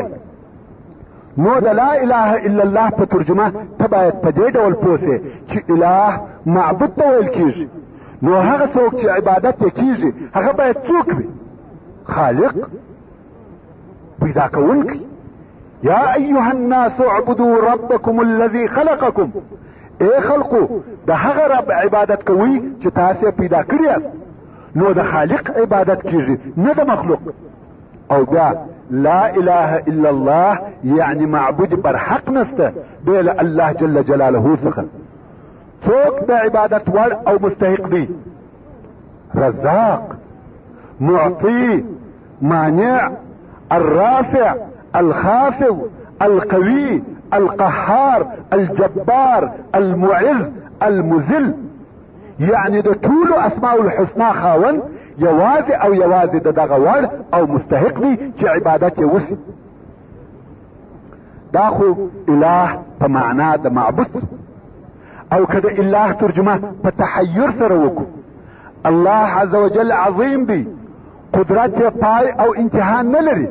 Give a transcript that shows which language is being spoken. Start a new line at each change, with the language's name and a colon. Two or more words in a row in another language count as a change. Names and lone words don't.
Pashto: نو د
Arabic: لا اله الا الله
Pashto: په ترجمه ته باید په دې ډول پوه سې چې اله معبود ته ویل کېږي. نو هغه څوک چې عبادت یې کېږي هغه باید څوک وي؟ خالق، پیدا کوونکی.
Arabic: یا ایها الناس اعبدوا ربکم الذي خلقکم،
Pashto: اے خلقو د هغه رب عبادت کوي چې تاسو پیدا کړی یاست. نو د خالق عبادت کیږي نه د مخلوق. او بیا
Arabic: لا اله الا الله
Pashto: یعنی معبود بر حق نسته بل الله
Arabic: جل جلاله
Pashto: څخه. څوک د عبادت وړ او مستحق دی؟ رزاق، معطي، مانع، الرافع، الخافض، القوي، القهار، الجبار، المعز، المذل، یعنی د ټولو
Arabic: اسماء الحسنا
Pashto: خاون یوازې او یوازې د دغه وړ او مستحق دی چې عبادت یې وشي. دا خو اله په معنا د معبود، او که د اله ترجمه په تحیر سره وکړو، الله
Arabic: عز وجل
Pashto: عظیم دی، قدرت یې پای او انتها نه لري.